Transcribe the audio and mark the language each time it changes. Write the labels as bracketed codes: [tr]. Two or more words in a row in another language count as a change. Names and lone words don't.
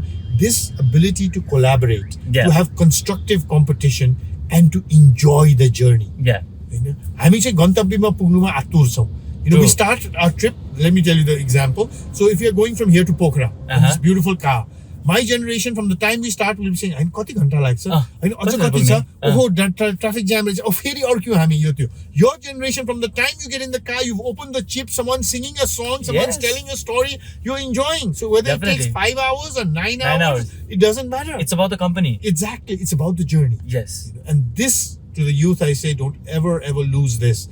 [en] This ability to collaborate, to have constructive competition, and to enjoy the journey. Yeah. We start our trip. Let me tell you the example. So if you're going from here to Pokhara, in this beautiful car, My generation, from the time we start, will be saying, "I'm [ne] कति घण्टा लाग्छ, अच्छा कति छ, [en] oh traffic jam रहेछ, oh [ne] फेरि अर्क्यौ हामी यो त्यो." [en] Your generation, from the time you get in the car, you've opened the chip, someone's singing a song, someone's telling a story, you're enjoying. So whether it takes 5 hours or 9 hours, it doesn't matter. It's about the company. Exactly, it's about the journey. Yes. And this, to the youth, I say, don't ever lose this.